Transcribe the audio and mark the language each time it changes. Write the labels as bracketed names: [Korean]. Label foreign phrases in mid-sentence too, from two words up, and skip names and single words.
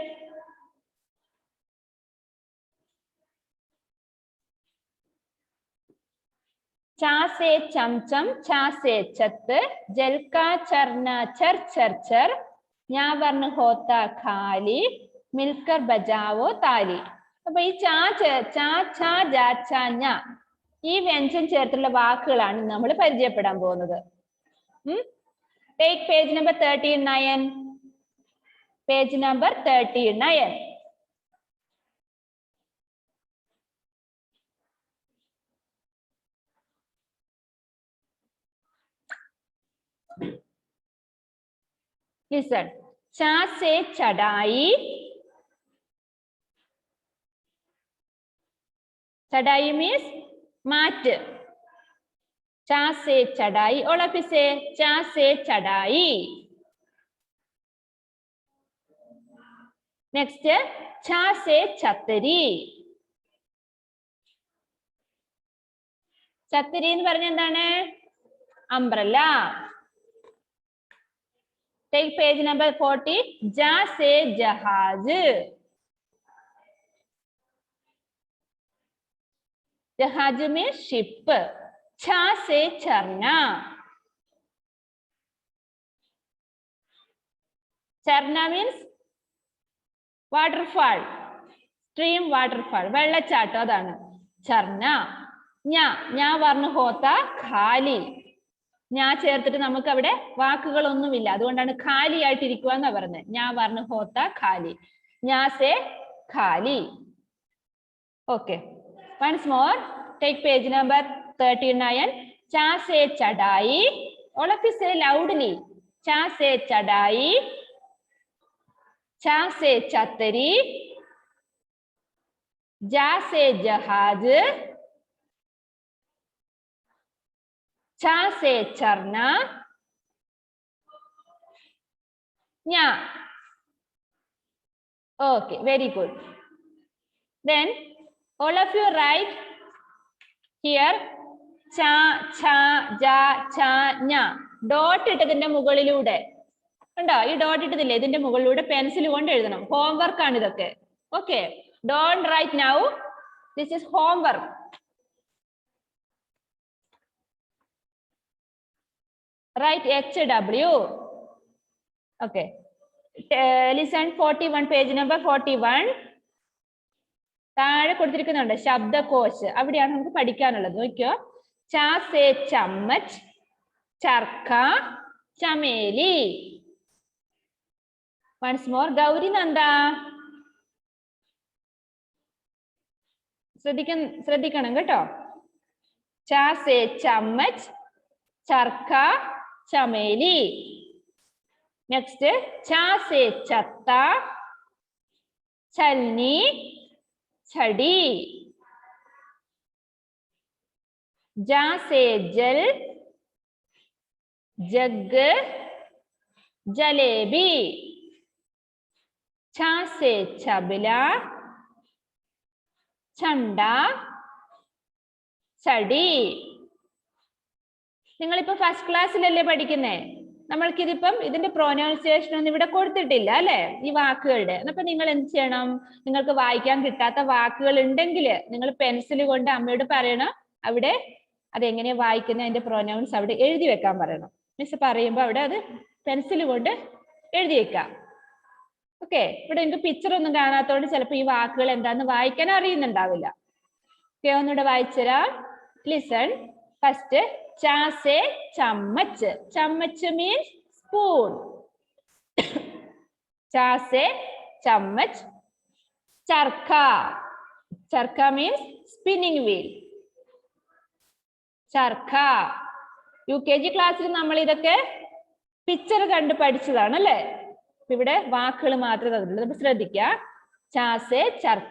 [Hindi] चा से चमचम, चा से छत. जल का चरना चर चर चर. ञा वर्ण होता खाली. मिलकर बजावो ताली. [Malayalam] അപ്പൊ ഈ ചാ ഛ ജ ഛ ഞ ഈ വ്യഞ്ജൻ ചേർത്തുള്ള വാക്കുകളാണ് നമ്മൾ പരിചയപ്പെടാൻ പോകുന്നത്. [English] Take page number 39. Page number 39. Listen. [Hindi] चा से चढ़ाई. चढ़ाई means माट. चा से चढ़ाई. [English] All of you say [Hindi] चा से चढ़ाई. [English] Next. [Hindi] चा से छतरी. छतरी [Malayalam] എന്ന് പറഞ്ഞ എന്താണ്? [English] umbrella. Take page number 40. [Hindi] जा से जहाज. जहाज में ship. छा से झरना. झरना [English] means waterfall. Stream waterfall. [Malayalam] വെള്ളച്ചാട്ടം അതാണ് झरന. [Hindi] ञा वर्ण होता खाली. [Malayalam] ഞാൻ ചേർത്തിട്ട് നമുക്ക് അവിടെ വാക്കുകളൊന്നുമില്ല, അതുകൊണ്ടാണ് ഖാലി ആയിട്ടിരിക്കുക എന്നാ പറഞ്ഞത്. ഞാൻ പറഞ്ഞു [Hindi] होता खाली. ञा से खाली. [English] Okay, once more. Take page number 39. [Hindi] चा से चढ़ाई. [English] All of you say loudly. [Hindi] चा से चढ़ाई. चा से छतरी. जा से जहाज. चा से झरना. ञा. [English] Okay, very good. Then all of you write here cha, cha, ja, cha, ञा. [Malayalam] ഡോട്ട് ഇട്ടതിന്റെ മുകളിലൂടെ കണ്ടോ? ഈ ഡോട്ട് ഇട്ടതില്ലേ, ഇതിന്റെ മുകളിലൂടെ പെൻസിൽ കൊണ്ട് എഴുതണം. ഹോംവർക്ക് ആണ് ഇതൊക്കെ. ഓക്കെ, [English] Don't write now. This is homework. Write HW. Okay. Listen 41, page number 41. [Malayalam] താഴെ കൊടുത്തിരിക്കുന്നുണ്ട് ശബ്ദകോശ്, അവിടെയാണ് നമുക്ക് പഠിക്കാനുള്ളത്. നോക്കിയോ. [Hindi] चा से चम्मच, चरखा, चमेली. [English] Once more. [Malayalam] ഗൗരി നന്ദ ശ്രദ്ധിക്കണം കേട്ടോ. [Hindi] चा से चम्मच, चरखा, चमेली. नेक्स्ट. चा से छत्ता, छलनी, छड़ी. जा से जल, जग, जलेबी. छा से छबला, छंडा, छड़ी. [Malayalam] നിങ്ങളിപ്പോ ഫസ്റ്റ് ക്ലാസ്സിലല്ലേ പഠിക്കുന്നേ? നമ്മൾക്കിതിപ്പം ഇതിന്റെ പ്രൊനൗൺസിയേഷൻ ഒന്നും ഇവിടെ കൊടുത്തിട്ടില്ല അല്ലെ, ഈ വാക്കുകളുടെ. അപ്പൊ നിങ്ങൾ എന്ത് ചെയ്യണം? നിങ്ങൾക്ക് വായിക്കാൻ കിട്ടാത്ത വാക്കുകൾ ഉണ്ടെങ്കിൽ നിങ്ങൾ പെൻസിൽ കൊണ്ട് അമ്മയോട് പറയണം, അവിടെ അതെങ്ങനെയാ വായിക്കുന്ന അതിന്റെ പ്രൊനൗൺസ് അവിടെ എഴുതി വെക്കാൻ പറയണം. മിസ് പറയുമ്പോൾ അവിടെ അത് പെൻസിൽ കൊണ്ട് എഴുതി വെക്കാം. ഓക്കെ, ഇവിടെ നിങ്ങൾക്ക് പിക്ചർ ഒന്നും കാണാത്തോണ്ട് ചിലപ്പോൾ ഈ വാക്കുകൾ എന്താന്ന് വായിക്കാൻ അറിയുന്നുണ്ടാവില്ല. ഓക്കെ, ഒന്നുകൂടെ വായിച്ചുതരാം. ലിസൺ. ഫസ്റ്റ്. [Hindi] चा से चम्मच. चम्मच [English] means spoon. [Hindi] चा से चम्मच, ചർക്ക. [English] ചർക്ക means spinning wheel. [Hindi] ചർക്ക. [Malayalam] UKG ക്ലാസ്സിൽ നമ്മൾ ഇതൊക്കെ പിക്ചർ കണ്ട് പഠിച്ചതാണ് അല്ലേ? ഇവിടെ വാക്കുകൾ മാത്രമേ തന്നിട്ടുള്ളൂ. അപ്പൊ ശ്രദ്ധിക്കുക. [Hindi] चा से चरखा.